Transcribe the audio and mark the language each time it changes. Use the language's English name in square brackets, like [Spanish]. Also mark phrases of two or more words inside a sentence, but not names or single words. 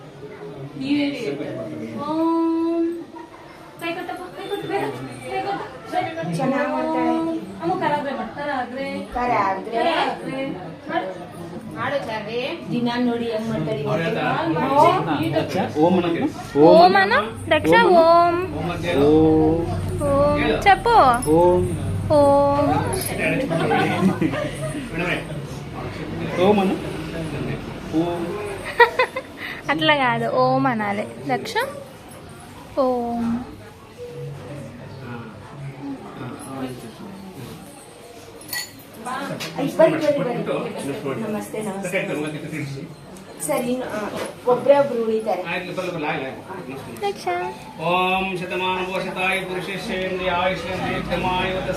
[Kannada] ಚೆನ್ನಾಗಿ ಮಾಡ್ತಾಳೆ. ದಿನ ನೋಡಿ ಹೆಂಗ್ ಮಾಡ್ತಾಳೆ. ಓಂ ಅಂತ [Telugu] ఓం అను దక్ష ఓం [Kannada] ಓಂ ಅಂತ ಹೇಳು. [Telugu] ఓం చెప్పు ಓಂ ఓం ఓం అను ఓం అట్లా కాదు ఓం అనాలి దక్ష ఓం [Kannada] ನಮಸ್ತೆ ನಮಸ್ತೆ. ಸರಿ ಒಬ್ರೇ ಒಬ್ರು ಉಳಿತಾರೆ. దక్ష [Sanskrit] ಓಂ ಶತಮಾನವೋಷತಾಯ ಪುರುಷೇಂದ್ರಿಯಾಯುಷ್ಯಮಾಯ